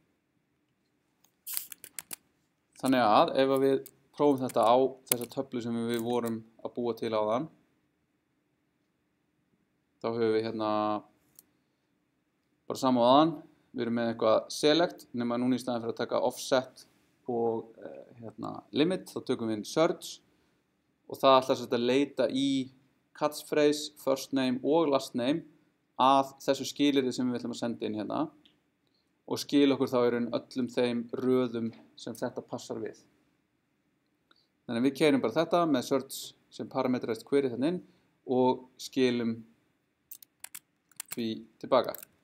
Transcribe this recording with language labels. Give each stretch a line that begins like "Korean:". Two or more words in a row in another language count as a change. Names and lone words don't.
Icelandic: Þannig að ef við prófum þetta á þessa töflu sem við vorum að búa til áðan, þá höfum við hérna bara sama áðan, við erum með eitthvað select, nema núna í staðinn fyrir að taka offset og limit, þá tökum við inn search og það ætlar að leita í catchphrase,
English: first name
Icelandic: og
English: last name
Icelandic: að þessu skilyrði sem við ætlum að senda inn hérna og skila okkur þá öllum þeim röðum sem þetta passar við. Þannig að við keyrum bara þetta með search sem
English: parameterized query
Icelandic: þannig inn og skilum því tilbaka.